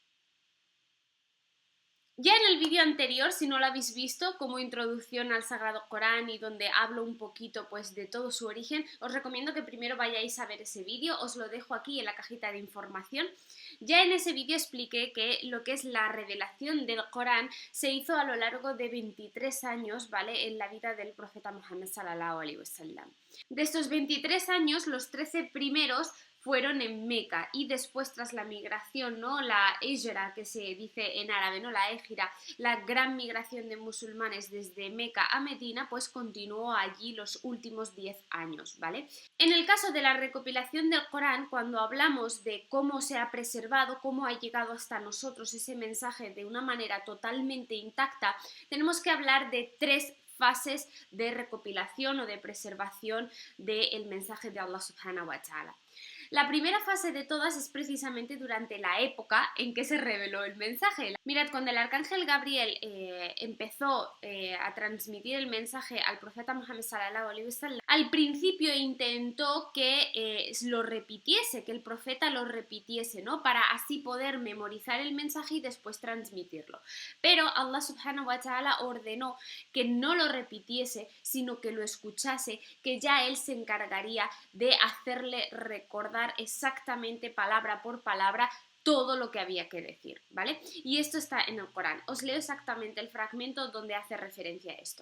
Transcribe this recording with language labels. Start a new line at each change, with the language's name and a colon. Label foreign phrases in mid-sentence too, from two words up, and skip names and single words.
Spanish: Ya en el vídeo anterior, si no lo habéis visto, como introducción al Sagrado Corán y donde hablo un poquito pues de todo su origen, os recomiendo que primero vayáis a ver ese vídeo, os lo dejo aquí en la cajita de información. Ya en ese vídeo expliqué que lo que es la revelación del Corán se hizo a lo largo de 23 años, ¿vale? En la vida del profeta Muhammad
Arabic: صلى الله عليه وسلم.
Spanish: De estos 23 años, los 13 primeros fueron en Meca y después tras la migración, ¿no? La hijra, que se dice en árabe, ¿no? La égira, la gran migración de musulmanes desde Meca a Medina, pues continuó allí los últimos 10 años, ¿vale? En el caso de la recopilación del Corán, cuando hablamos de cómo se ha preservado, cómo ha llegado hasta nosotros ese mensaje de una manera totalmente intacta, tenemos que hablar de tres fases de recopilación o de preservación del mensaje de Allah
Arabic: سبحانه وتعالى.
Spanish: La primera fase de todas es precisamente durante la época en que se reveló el mensaje. Mirad, cuando el arcángel Gabriel empezó a transmitir el mensaje al profeta Muhammad
Arabic: صلى الله عليه وسلم,
Spanish: al principio intentó que lo repitiese, que el profeta lo repitiese, ¿no? Para así poder memorizar el mensaje y después transmitirlo. Pero Allah
Arabic: سبحانه وتعالى
Spanish: ordenó que no lo repitiese, sino que lo escuchase, que ya él se encargaría de hacerle recordar exactamente palabra por palabra todo lo que había que decir, ¿vale? Y esto está en el Corán. Os leo exactamente el fragmento donde hace referencia a esto.